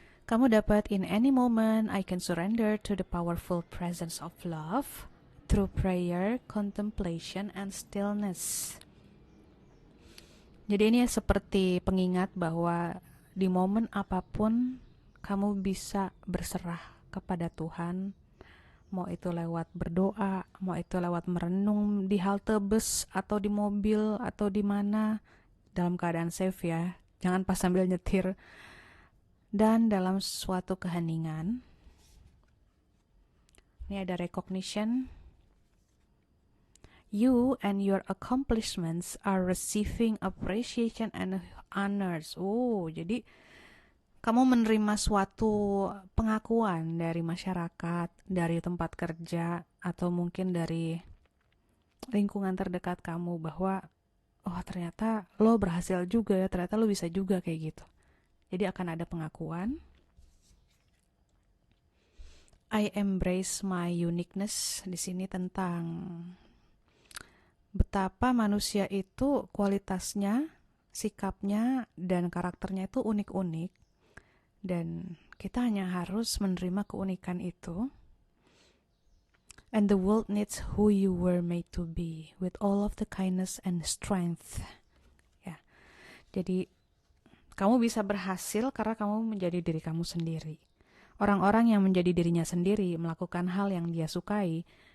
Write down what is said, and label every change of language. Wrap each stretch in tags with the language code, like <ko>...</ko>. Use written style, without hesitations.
<id>Kamu dapat,</id> <en>in any moment I can surrender to the powerful presence of love through prayer, contemplation, and stillness.</en> <id>Jadi ini seperti pengingat bahwa di momen apapun kamu bisa berserah kepada Tuhan. Mau itu lewat berdoa, mau itu lewat merenung di halte bus atau di mobil atau di mana, dalam keadaan safe ya. Jangan pas sambil nyetir. Dan dalam suatu keheningan. Ini ada recognition.</id> <en>You and your accomplishments are receiving appreciation and honors.</en> <id>Jadi kamu menerima suatu pengakuan dari masyarakat, dari tempat kerja, atau mungkin dari lingkungan terdekat kamu bahwa ternyata lo berhasil juga ya, ternyata lo bisa juga kayak gitu. Jadi akan ada pengakuan.</id> <en>I embrace my uniqueness.</en> <id>Di sini tentang betapa manusia itu kualitasnya, sikapnya, dan karakternya itu unik-unik. Dan kita hanya harus menerima keunikan itu.</id> <en>And the world needs who you were made to be, with all of the kindness and strength.</en> <id>Ya, jadi kamu bisa berhasil karena kamu menjadi diri kamu sendiri. Orang-orang yang menjadi dirinya sendiri, melakukan hal yang dia sukai,</id>